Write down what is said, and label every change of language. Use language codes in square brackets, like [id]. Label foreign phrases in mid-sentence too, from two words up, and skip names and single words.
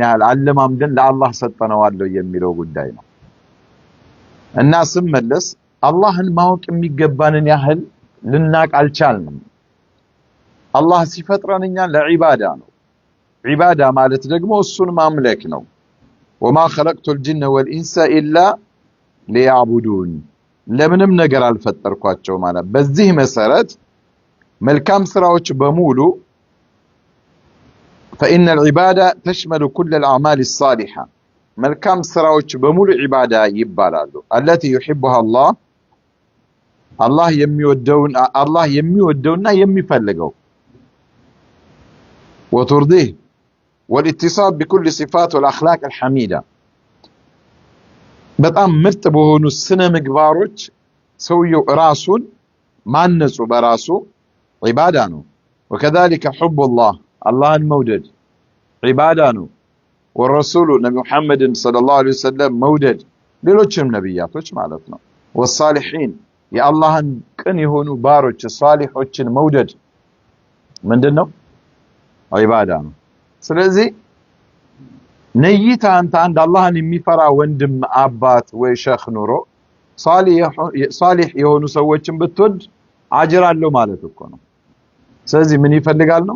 [am] ያህል አለማምደን ለአላህ ሰጠነዋል የሚለው ጉዳይ ነው። እና ስመለስ አላህን ማወቅ የሚገባንን ያህል ልናቅ አልቻልንም። አላህ ሲፈጥረን እኛ ለዒባዳ ነው። ዒባዳ ማለት ደግሞ እሱን ማምለክ ነው። [ar] وما خلقت الجن والإنس إلا ليعبدون [am] ለምንም ነገር አልፈጠርኳቸው ማለት። በዚህ መሰረት መልካም ስራዎች በሙሉ [ar] فإن العبادة تشمل كل الأعمال الصالحة [am] መልካም ስራዎች በሙሉ ዒባዳ ይባላሉ። [ar] التي يحبها الله [am] አላህ የሚወደውና የሚፈልገው [ar] وترضيه والاتصال بكل صفات والأخلاق الحميدة [am] በጣም ምርጥ በሆኑ ስነ ምግባሮች ሰውየው ራሱን ማነጹ በራሱ ዒባዳ ነው። [ar] وكذلك حب الله [am] አላህን መውደድ ዒባዳ ነው። ወረሱሉ ነብዩ መሐመድን [ar] صلى الله عليه وسلم [am] መውደድ ሌሎችም ነብያቶች ማለት ነው። ወሳሊሒን የአላህን ቅን የሆኑ ባሮች ሷሊሖችን መውደድ ምንድነው? ዒባዳ ነው። ስለዚህ ነይታ አንተ አንድ አላህን የሚፈራ ወንድም አባት ወይ ሸኽ ኑሮ ሷሊህ የሆኑ ሰዎችን ብትወድ አጅር አለው ማለት እኮ ነው። ስለዚህ ምን ይፈልጋል ነው?